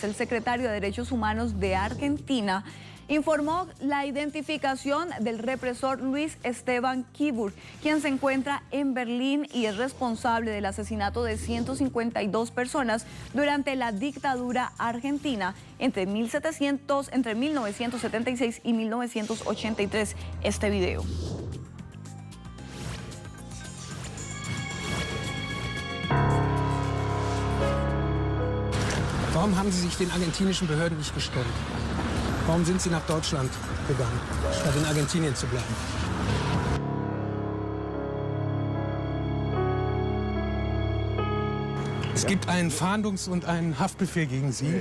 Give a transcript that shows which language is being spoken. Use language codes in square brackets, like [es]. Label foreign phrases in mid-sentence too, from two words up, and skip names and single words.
[es] El secretario de Derechos Humanos de Argentina informó la identificación del represor Luis Esteban Kibur, quien se encuentra en Berlín y es responsable del asesinato de 152 personas durante la dictadura argentina entre 1976 y 1983. Este video. [de] Warum haben Sie sich den argentinischen Behörden nicht gestellt? Warum sind Sie nach Deutschland gegangen, statt in Argentinien zu bleiben? Es gibt einen Fahndungs- und einen Haftbefehl gegen Sie.